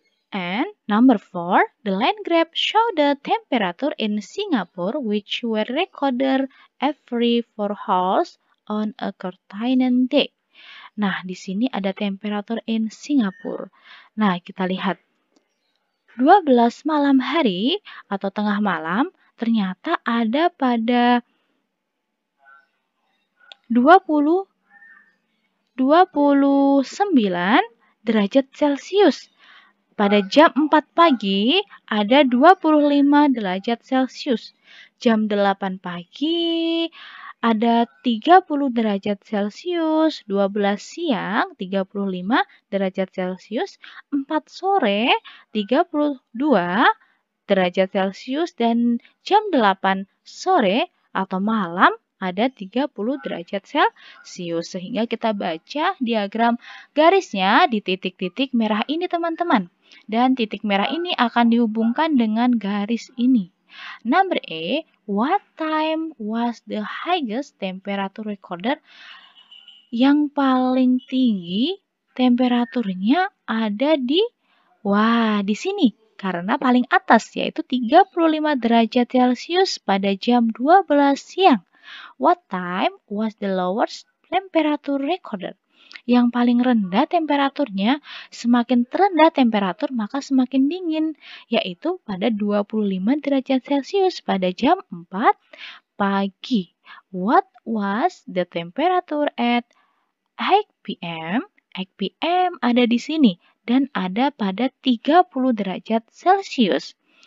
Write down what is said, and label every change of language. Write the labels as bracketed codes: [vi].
[en] And number 4, the line graph show the temperature in Singapore which were recorded every 4 hours on a certain day. [id] Nah, di sini ada [en] temperature in Singapore. [id] Nah, kita lihat 12 malam hari atau tengah malam ternyata ada pada 29 derajat Celcius. Pada jam 4 pagi ada 25 derajat Celcius. Jam 8 pagi ada 30 derajat Celcius, 12 siang 35 derajat Celcius, 4 sore 32 derajat Celcius, dan jam 8 sore atau malam ada 30 derajat Celcius. Sehingga kita baca diagram garisnya di titik-titik merah ini, teman-teman. Dan titik merah ini akan dihubungkan dengan garis ini. [en] Number A, what time was the highest temperature recorded? [id] Yang paling tinggi temperaturnya ada di sini. Karena paling atas, yaitu 35 derajat Celcius pada jam 12 siang. [en] What time was the lowest temperature recorded? [id] Yang paling rendah temperaturnya, semakin terendah temperatur maka semakin dingin, yaitu pada 25 derajat Celcius pada jam 4 pagi. [en] What was the temperature at 8 p.m.? 8 p.m. [id] ada di sini dan ada pada 30 derajat Celcius.